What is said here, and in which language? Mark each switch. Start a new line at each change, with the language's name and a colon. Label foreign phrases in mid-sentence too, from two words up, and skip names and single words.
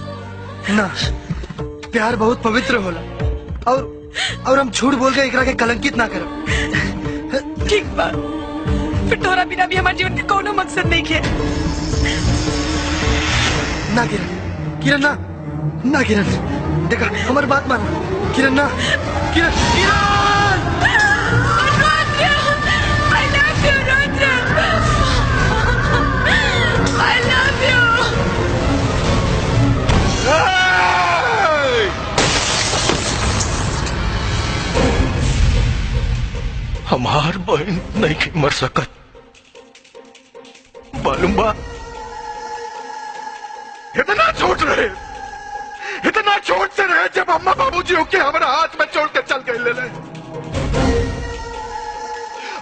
Bhojpuri: ना, प्यार बहुत पवित्र होला और हम झूठ बोल के एकरा के कलंकित ना करब। ठीक बात, फिर तोरा बिना भी हमारे जीवन के कोनो मकसद नहीं है। ना किरण, किरण ना, ना किरण। देखा, हमारी बात माना किरण। ना किरण, किरण।
English: I love you, Rudra. I love you.
Bhojpuri: हमार बहन नहीं की मर सकत, मालूम बा? इतना छोट रहे, इतना छोट से रहे जब अम्मा बाबूजी होके हमारा हाथ में छोड़ के चल गए ले।